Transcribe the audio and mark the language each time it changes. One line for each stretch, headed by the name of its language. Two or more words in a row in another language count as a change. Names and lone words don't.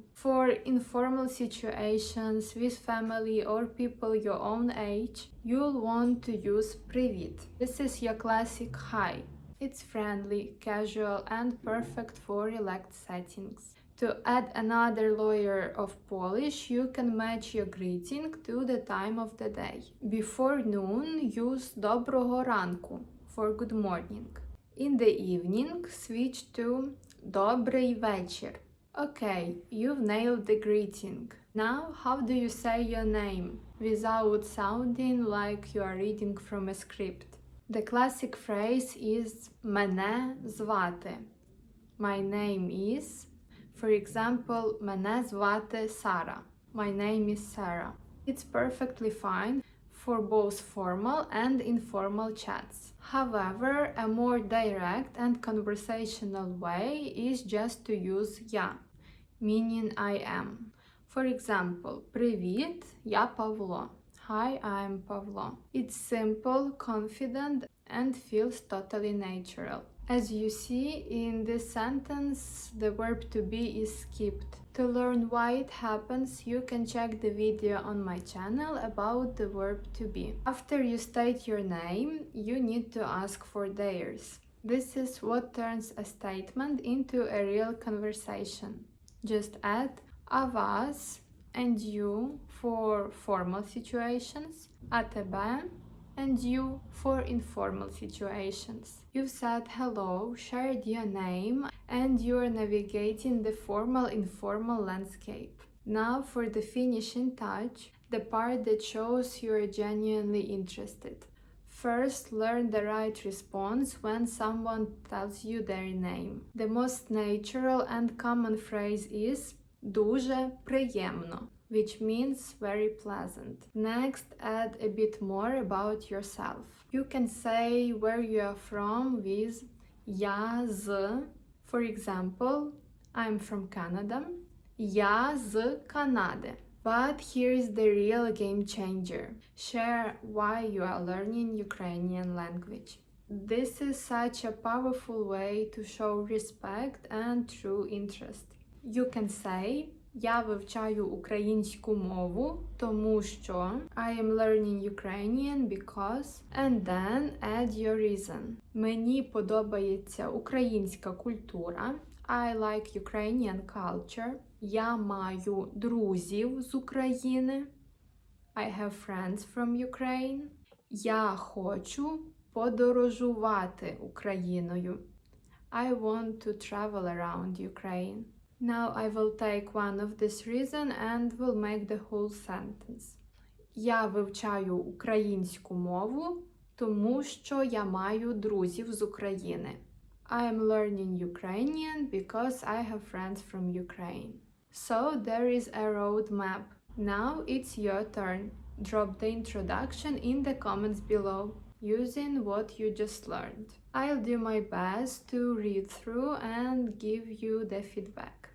English: For informal situations with family or people your own age, you'll want to use привіт. This is your classic hi. It's friendly, casual, and perfect for relaxed settings. To add another layer of polish, you can match your greeting to the time of the day. Before noon, use
Ukrainian: доброго ранку
English: for good morning. In the evening, switch to
Ukrainian: добрий вечір.
English: Okay, you've nailed the greeting. Now, how do you say your name without sounding like you are reading from a script? The classic phrase is
Ukrainian: мене звати.
English: My name is. For example,
Ukrainian: мене звати Сара.
English: My name is Sarah. It's perfectly fine for both formal and informal chats. However, a more direct and conversational way is just to use я, meaning I am. For example,
Ukrainian: привіт, я Павло.
English: Hi, I'm Pavlo. It's simple, confident, and feels totally natural. As you see, in this sentence, the verb to be is skipped. To learn why it happens, you can check the video on my channel about the verb to be. After you state your name, you need to ask for theirs. This is what turns a statement into a real conversation. Just add
Ukrainian: а вас
English: and you for formal situations,
Ukrainian: а тебе
English: and you for informal situations. You've said hello, shared your name, and you're navigating the formal-informal landscape. Now for the finishing touch, the part that shows you're genuinely interested. First, learn the right response when someone tells you their name. The most natural and common phrase is
Ukrainian: дуже приємно,
English: which means very pleasant. Next, add a bit more about yourself. You can say where you are from with
Ukrainian: я з.
English: For example, I'm from Canada.
Ukrainian: Я з Канади.
English: But here is the real game changer. Share why you are learning Ukrainian language. This is such a powerful way to show respect and true interest. You can say
Ukrainian: я вивчаю українську мову, тому що
English: I am learning Ukrainian because, and then add your reason.
Ukrainian: Мені подобається українська культура.
English: I like Ukrainian culture.
Ukrainian: Я маю друзів з України.
English: I have friends from Ukraine.
Ukrainian: Я хочу подорожувати Україною.
English: I want to travel around Ukraine. Now I will take one of this reason and will make the whole sentence.
Ukrainian: Я вивчаю українську мову, тому що я маю друзів з України.
English: I am learning Ukrainian because I have friends from Ukraine. So there is a roadmap. Now it's your turn. Drop the introduction in the comments below, using what you just learned. I'll do my best to read through and give you the feedback.